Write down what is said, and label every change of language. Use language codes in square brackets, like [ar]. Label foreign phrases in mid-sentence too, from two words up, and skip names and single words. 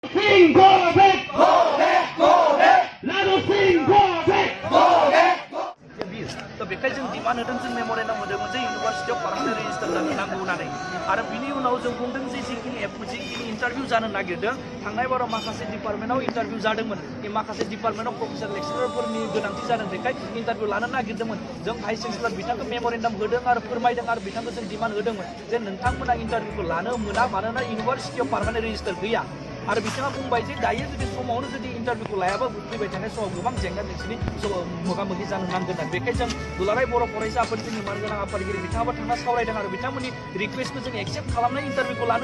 [en] Sing go back, go back, go back. Let us sing go back, go back. [brx] दा बेखाय जों डिमान्ड होदों जों मेम'रेन्डाम होदोंमोन जे इउनिभार्सिटियाव [en] permanent registrar [brx] जानो नांगौ होननानै आरो बिनि उनाव जों बुंदों जे जिखिनि इन्टारभिउ जानो नागिरदों थांनाय बाराव माखासे डिपार्टमेन्टआव इन्टारभिउ जादोंमोन माखासे डिपार्टमेन्टआव प्रफेसार लेक्सारारफोरनि गोनांथि जादों बेखाय इन्टारभिउ लानो नागिरदोंमोन जों [en] vice chancellor [brx] बिथांखौ मेम'रेन्डाम होदों आरो फोरमायदों आरो बिथांखौ जों डिमान्ड होदोंमोन जे नोंथांमोना इन्टारभिउखौ लानो मोना मानोना इउनिभार्सिटियाव [en] permanent registrar [brx] गैया आरो बिथाङा बुंबाय जे दायो जुदि समावनो जुदि इन्टारभिउखौ लायाबा फैबाय थानाय समाव गोबां जेंना जेंसिनि मोगा मोगि जानो नांगोन आरो बेखाय जों दुलाराय बर' फरायसा आफादनि मानगोनां आफादगिरि बिथाङाबो थांना सावरायदों आरो बिथांमोननि रिक्वेस्टखौ जों एक्सेप्ट खालामनाय इन्टारभिउखौ लानो